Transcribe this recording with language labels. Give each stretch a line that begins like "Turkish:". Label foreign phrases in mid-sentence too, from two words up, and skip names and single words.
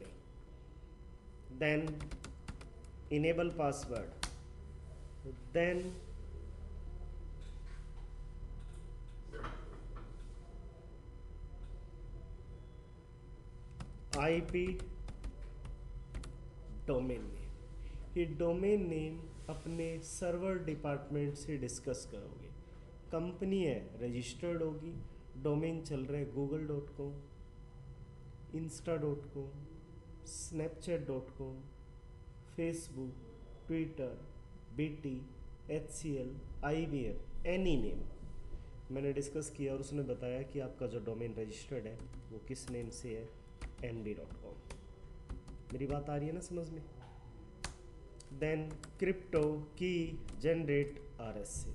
English: then enable password, then IP domain name.
Hindi: ये
English: domain name
Hindi: अपने
English: server department
Hindi: से डिस्कस करोगे। कंपनी है, रजिस्टर्ड होगी। डोमेन चल रहा है google.com, insta.com, snapchat.com, फेसबुक, ट्विटर, BT, HCL, IBM,
English: any name
Hindi: मैंने डिस्कस किया और उसने बताया कि आपका जो डोमेन रजिस्टर्ड है वो किस नेम से है, nb.com। मेरी बात आ रही है ना समझ में।
English: then crypto key generate
Hindi: RS से।